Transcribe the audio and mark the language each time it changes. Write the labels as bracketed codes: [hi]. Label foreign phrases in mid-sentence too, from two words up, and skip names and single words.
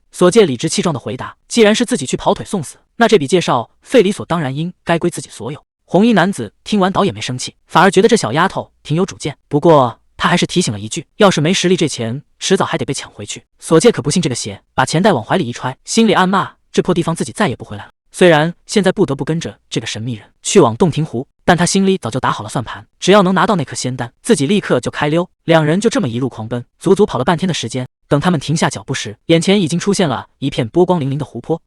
[zh] 所見理直氣壯的回答，既然是自己去跑腿送死，那這筆介紹費理所當然應該歸自己所有。紅衣男子聽完倒也沒生氣，反而覺得這小丫頭挺有主見。不過他還是提醒了一句，要是沒實力，這錢遲早還得被搶回去。所見可不信這個邪，把錢袋往懷裡一揣，心裡暗罵這破地方自己再也不回來了。雖然現在不得不跟着這個神秘人去往洞庭湖，但他心裡早就打好了算盤，只要能拿到那顆仙丹，自己立刻就開溜。兩人就這麼一路狂奔，足足跑了半天的時間。等他們停下腳步時，眼前已經出現了一片波光粼粼的湖泊。